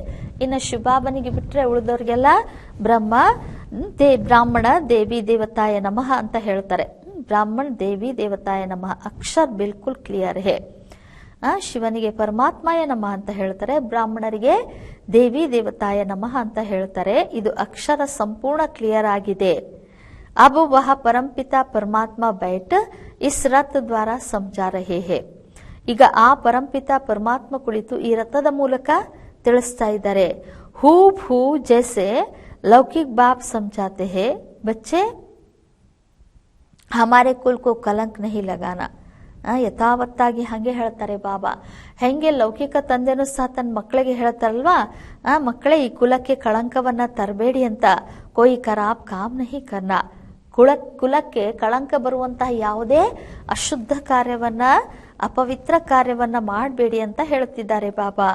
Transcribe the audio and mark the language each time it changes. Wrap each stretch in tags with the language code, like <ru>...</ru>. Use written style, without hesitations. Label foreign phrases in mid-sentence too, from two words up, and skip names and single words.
<kn>ಇನ್ನು ಶಿವಬಾಬನಿಗೆ ಬಿಟ್ರೆ ಉಳಿದವ್ರಿಗೆಲ್ಲ</kn> <sa>ಬ್ರಾಹ್ಮಣ ದೇವಿ ದೇವತಾಯ ನಮಃ</sa> <kn>ಅಂತ ಹೇಳ್ತಾರೆ.</kn> <sa>ಬ್ರಾಹ್ಮಣ ದೇವಿ ದೇವತಾಯ ನಮಃ.</sa> <hi>अक्षर बिल्कुल क्लियर है.</hi> <kn>ಶಿವನಿಗೆ</kn> <sa>ಪರಮಾತ್ಮಾಯ ನಮಃ</sa> <kn>ಅಂತ ಹೇಳ್ತಾರೆ, ಬ್ರಾಹ್ಮಣರಿಗೆ</kn> <sa>ದೇವಿ ದೇವತಾಯ ನಮಃ</sa> <kn>ಅಂತ ಹೇಳ್ತಾರೆ. ಇದು ಅಕ್ಷರ ಸಂಪೂರ್ಣ ಕ್ಲಿಯರ್ ಆಗಿದೆ.</kn> <hi>अब वह परमपिता परमात्मा बैठ इस रथ द्वारा समझा रहे हैं.</hi> <kn>ಈಗ ಆ ಪರಂಪಿತ ಪರಮಾತ್ಮ ಕುಳಿತು ಈ ರಥದ ಮೂಲಕ ತಿಳಿಸ್ತಾ ಇದ್ದಾರೆ.</kn> <hi>हू भू जैसे लौकिक बाप समझाते हैं बच्चे हमारे कुल को कलंक नहीं लगाना.</hi> <kn>ಯಥಾವತ್ತಾಗಿ ಹಂಗೆ ಹೇಳ್ತಾರೆ ಬಾಬಾ. ಹೆಂಗೆ ಲೌಕಿಕ ತಂದೆನೂ ಸಹ ತನ್ನ ಮಕ್ಕಳಿಗೆ ಹೇಳ್ತಾರಲ್ವಾ, ಮಕ್ಕಳೇ ಈ ಕುಲಕ್ಕೆ ಕಳಂಕವನ್ನ ತರಬೇಡಿ ಅಂತ.</kn> <hi>कोई खराब काम नहीं करना.</hi> <kn>ಕುಲಕ್ಕೆ ಕಳಂಕ ಬರುವಂತಹ ಯಾವುದೇ ಅಶುದ್ಧ ಕಾರ್ಯವನ್ನ, ಅಪವಿತ್ರ ಕಾರ್ಯವನ್ನ ಮಾಡಬೇಡಿ ಅಂತ ಹೇಳುತ್ತಿದ್ದಾರೆ ಬಾಬಾ.</kn>